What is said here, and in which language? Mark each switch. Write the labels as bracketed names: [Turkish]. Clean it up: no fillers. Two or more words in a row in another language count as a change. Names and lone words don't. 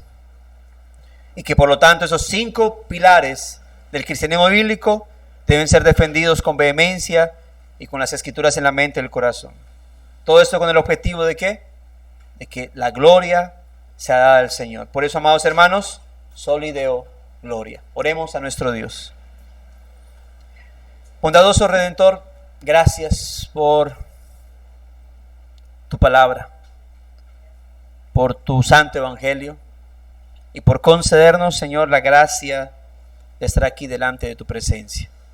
[Spanish] Y que por lo tanto esos 5 pilares del cristianismo bíblico deben ser defendidos con vehemencia y con las Escrituras en la mente y el corazón. Todo esto con el objetivo de ¿qué? De que la gloria sea dada al Señor. Por eso, amados hermanos, [Latin] soli Deo gloria. [Spanish] Oremos a nuestro Dios. Bondadoso Redentor, gracias por tu palabra, por tu santo evangelio y por concedernos, Señor, la gracia de estar aquí delante de tu presencia.